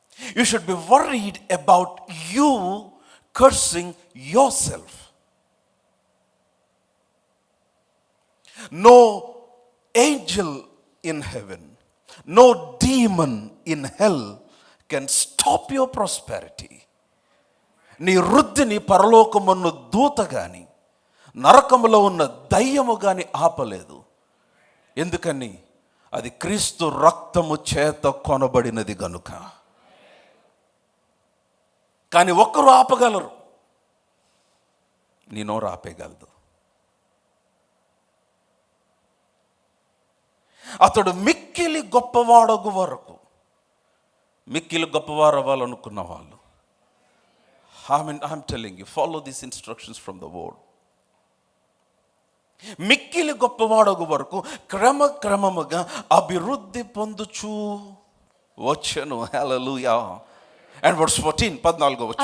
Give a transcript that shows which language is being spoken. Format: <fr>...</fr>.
<en>You should be worried about you cursing yourself. No angel in heaven, no demon in hell can stop your prosperity.</en> <te>నీ వృద్ధిని పరలోకమున్న దూత గాని నరకములో ఉన్న దయ్యము గాని ఆపలేదు. ఎందుకని? అది క్రీస్తు రక్తము చేత కొనబడినది గనుక. కానీ ఒక్కరు ఆపగలరు, నీ నోరు ఆపేయగలదు. అతడు మిక్కిలి గొప్పవాడగు వరకు, మిక్కిలి గొప్పవారు అవ్వాలనుకున్న వాళ్ళు,</te> <en>I'm telling you, follow these instructions from the word.</en> <te>మిక్కిలి గొప్పవాడగు వరకు క్రమక్రమముగా అభివృద్ధి పొందుచూ వచ్చెను. హల్లెలూయా.</te> <en>And verse 14,</en> <te>14వ వచనం.</te>